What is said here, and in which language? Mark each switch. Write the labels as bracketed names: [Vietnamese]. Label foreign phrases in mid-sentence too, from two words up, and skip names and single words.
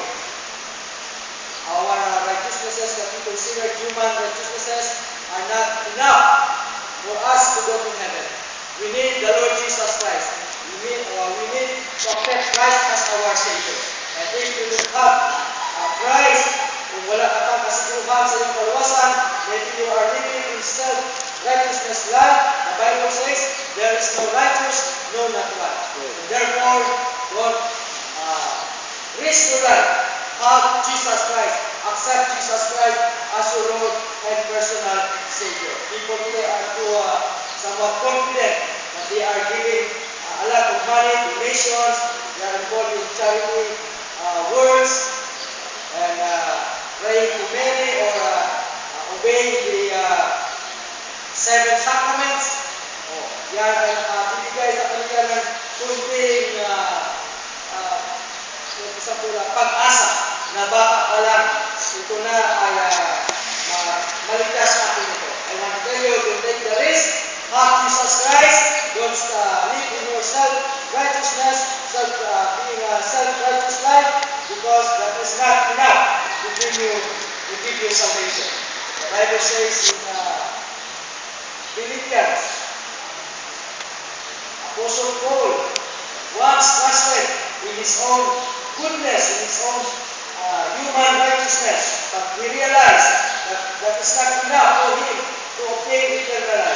[English] Our righteousnesses that we consider human righteousnesses are not enough for us to go to heaven. We need the Lord Jesus Christ. We need to accept Christ as our Savior. And if we don't have Christ, [Filipino] kung wala ka pang kasiguhan sa iyong kaluwasan, [English] maybe you are living in self-righteousness life. The Bible says, there is no righteous, no not one. And therefore, God risk your life. Have Jesus Christ. Accept Jesus Christ as your Lord and personal Savior. People today are too somewhat confident that they are giving a lot of money, donations, they are involved in charity works, and praying to Mary or obeying the 7 sacraments. [Filipino] Yan ay nakabibigay sa kanila ng kunting pag-asa na baka pa lang ito na ay maligtas natin ito. [English] I want to tell you, don't take the risk. Have Jesus Christ. Don't live in your self-righteousness, being a self-righteous life, because that is not enough to give you salvation. The Bible says in Philippians, Apostle Paul once trusted in his own goodness, in his own human righteousness, but he realized that that is not enough for him to obtain eternal life.